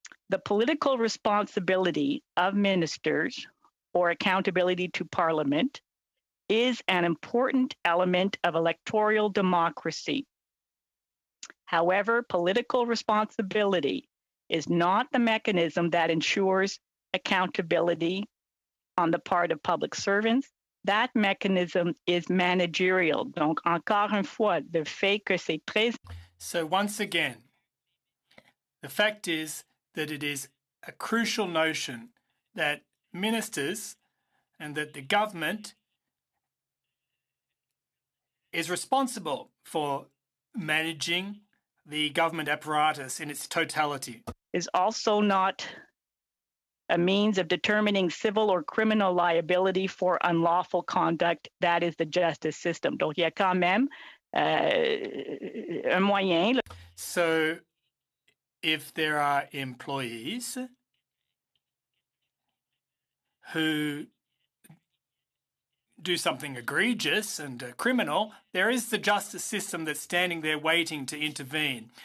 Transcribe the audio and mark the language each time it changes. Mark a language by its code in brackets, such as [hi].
[en] The political responsibility of ministers or accountability to Parliament is an important element of electoral democracy. However, political responsibility is not the mechanism that ensures accountability on the part of public servants. That mechanism is managerial. [fr] Donc, encore une fois, le fait que c'est très... [en] So once again, the fact is that it is a crucial notion that ministers and that the government is responsible for managing the government apparatus in its totality. Is also not a means of determining civil or criminal liability for unlawful conduct. That is the justice system. [fr] Donc, il y a quand même un moyen. [en] So, if there are employees who do something egregious and criminal, there is the justice system that's standing there waiting to intervene.